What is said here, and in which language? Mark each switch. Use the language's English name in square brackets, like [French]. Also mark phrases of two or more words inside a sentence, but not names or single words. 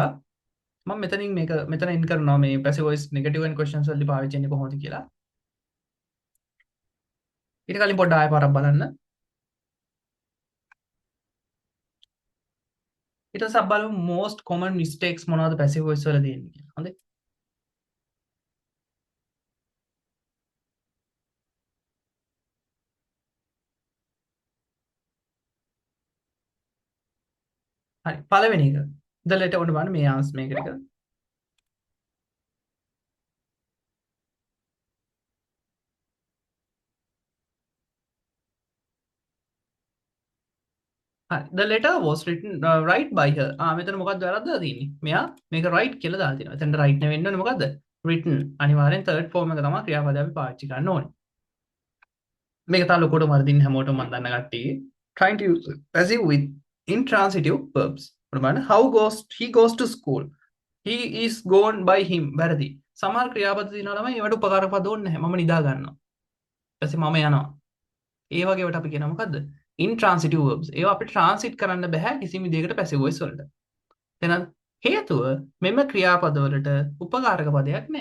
[Sinhala] මම මෙතනින් මේක මෙතන ඉන් කරනවා මේ [English] passive voice negative and questions [Sinhala] වලදී පාවිච්චි වෙන්නේ කොහොමද කියලා. ඊට කලින් පොඩ්ඩක් ආයෙ පාරක් බලන්න. ඊට පස්සේ අපි බලමු [English] most common mistakes [Sinhala] මොනවද [English] passive voice [Sinhala] වල තියෙන්නේ කියලා. හොඳයි. හරි. පළවෙනි එක. [English] the letter [Sinhala] උඩ බලන්න මේ answer මේක ටික. හරි. [English] the letter was written right by her. [Sinhala] මෙතන මොකක්ද වැරද්දලා තියෙන්නේ? මෙයා මේක right කියලා දාලා තියෙනවා. එතනට right නෙවෙන්න ඕනේ මොකද්ද? written. අනිවාර්යෙන් [English] third form [Sinhala] එක තමයි ක්‍රියාපදය අපි පාවිච්චි කරන්න ඕනේ. මේක තව ලොකුට වර්ධින්න හැමෝටම මම දන්න කට්ටිය. [English] trying to use passive with intransitive verbs. [Sinhala] උඩ [English] how goes he goes to school. he is gone by him. [Sinhala] වැරදි. සමහර ක්‍රියාපද තියෙනවා ළමයි ඒවට උපකාරක පද ඕනේ නැහැ. මම නිදා ගන්නවා. ඊපස්සේ මම යනවා. ඒ වගේ වට අපි කියනවා මොකද්ද? [English] intransitive verbs. [Sinhala] ඒවා අපිට transit කරන්න බෑ කිසිම විදිහකට [English] passive voice [Sinhala] වලට. එහෙනම් හේතුව මෙම ක්‍රියාපද වලට උපකාරක පදයක් නැහැ.